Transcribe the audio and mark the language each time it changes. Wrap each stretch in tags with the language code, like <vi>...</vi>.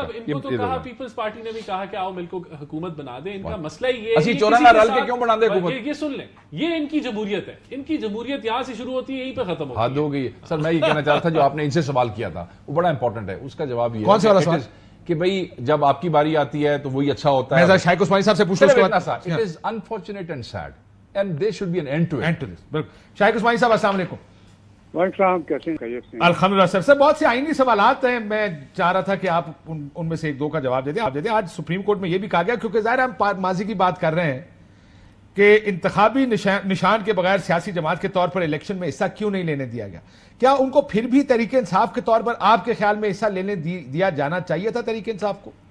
<ur>ان کو تو کہا پیپلز پارٹی نے بھی کہا کہ آؤ مل کو حکومت بنا دیں، ان کا مسئلہ یہ ہے اسی 54 رل کے کیوں بنا دیں حکومت؟ یہ سن لیں، یہ ان کی جمہوریت ہے، ان کی جمہوریت یہاں سے شروع ہوتی ہے، یہیں پہ ختم ہوتی ہے۔ حد ہو گئی سر، میں یہ کہنا چاہتا تھا جو آپ نے ان سے سوال کیا تھا وہ بڑا امپورٹنٹ ہے، اس کا جواب یہ کون سا والا سوال کہ بھئی جب آپ کی باری آتی ہے تو وہی اچھا ہوتا ہے۔ میں شائق عثمانی صاحب سے پوچھ لوں،</ur> <en>It is unfortunate and sad and there should be an end to it۔</en> <ur>شائق عثمانی صاحب السلام علیکم۔ وعلیکم السلام، کیسے ہیں؟ الحمدللہ سر بہت سے آئینی سوالات ہیں، میں چاہ رہا تھا کہ آپ ان میں سے ایک دو کا جواب دے دیں۔ آج سپریم کورٹ میں یہ بھی کہا گیا، کیونکہ ظاہر ہم ماضی کی بات کر رہے ہیں کہ انتخابی نشان کے بغیر سیاسی جماعت کے طور پر الیکشن میں حصہ کیوں نہیں لینے دیا گیا؟ کیا ان کو پھر بھی تحریک انصاف کے طور پر آپ کے خیال میں حصہ لینے دیا جانا چاہیے تھا تحریک انصاف کو؟</ur>